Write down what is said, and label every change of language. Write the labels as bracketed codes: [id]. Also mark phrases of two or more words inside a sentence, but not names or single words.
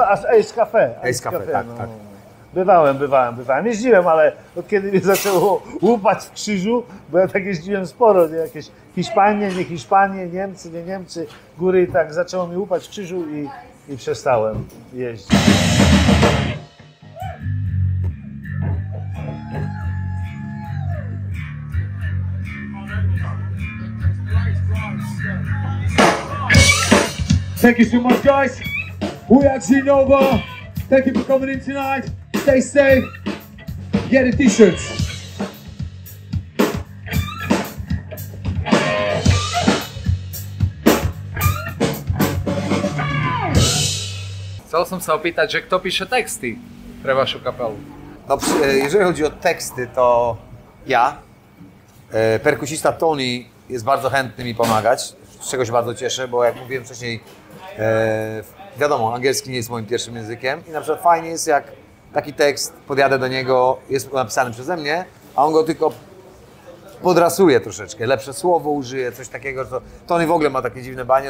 [pl] Ace Cafe. Ace Cafe, tak, no. tak. Bywałem. Jeździłem, ale od kiedy mnie zaczęło łupać w krzyżu, bo ja tak jeździłem sporo, nie? Jakieś Hiszpanie, nie Hiszpanie, Niemcy, nie Niemcy, góry i tak zaczęło mi łupać w krzyżu i przestałem jeździć. [en] Thank you so much, guys. We are Genova. Thank you for coming in tonight. Stay safe. Get the t-shirts. [sk] Chcel som sa opýtať, že kto píše texty pre vašu kapelu? [pl] No, jeżeli chodzi o teksty, to ja. Perkusista Tony jest bardzo chętny mi pomagać, z czego się bardzo cieszę, bo jak mówiłem wcześniej, wiadomo, angielski nie jest moim pierwszym językiem i na przykład fajnie jest, jak taki tekst, podjadę do niego, jest napisany przeze mnie, a on go tylko podrasuje troszeczkę, lepsze słowo użyje, coś takiego, to Tony w ogóle ma takie dziwne banie.